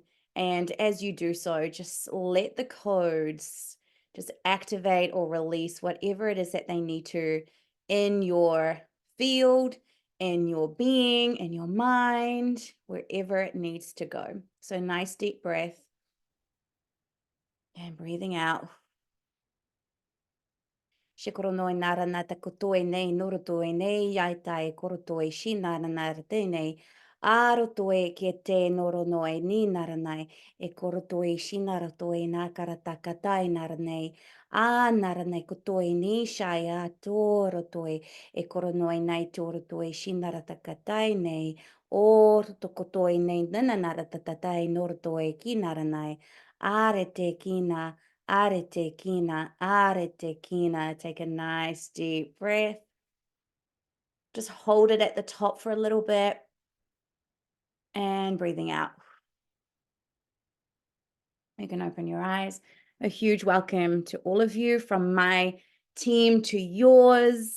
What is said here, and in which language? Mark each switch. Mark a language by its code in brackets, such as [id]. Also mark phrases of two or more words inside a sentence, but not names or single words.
[en] And as you do so, just let the codes just activate or release whatever it is that they need to in your field, in your being, in your mind, wherever it needs to go. So nice deep breath and breathing out. Shikorono nara nata kotoe nei norotoe nei yaitai korotoe shinara nara tenei. Arotoe ke te noronoe ni naranai. E korotoe shinara toe na karatakatai naranei. A naranai kotoe ni shaya torotoe. E koronoe nai torotoe shinara takatai nei. O tokotoe nei nananara tatatai norotoe ki naranai. Are te kina. Arete kina, arete kina. Take a nice deep breath. Just hold it at the top for a little bit. And breathing out. You can open your eyes. A huge welcome to all of you from my team to yours.